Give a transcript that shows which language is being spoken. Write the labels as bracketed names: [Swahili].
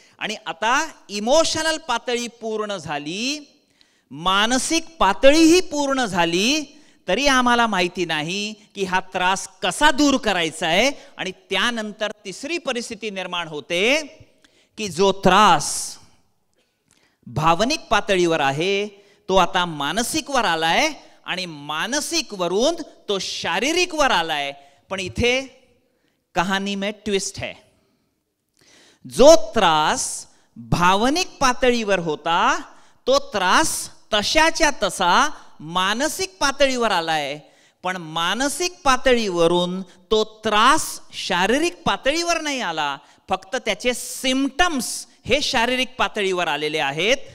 [Marathi] आणि आता इमोशनल पातळी पूर्ण झाली, मानसिक पातळीही पूर्ण झाली, तरी आम्हाला माहिती नाही की हा त्रास कसा दूर करायचा आहे. आणि त्यानंतर तिसरी परिस्थिती निर्माण होते की जो त्रास भावनिक पातळीवर आहे तो आता मानसिकवर आलाय आणि मानसिक वरून तो शारीरिक वर आलाय. पण इथे [Hindi] कहाणी में ट्विस्ट है. [Marathi] जो त्रास भावनिक पातळीवर होता तो त्रास तशाच्या तसा मानसिक पातळीवर आलाय. पण मानसिक पातळीवरून तो त्रास शारीरिक पातळीवर नाही आला, फक्त त्याचे सिम्पटम्स हे शारीरिक पातळीवर आलेले आहेत.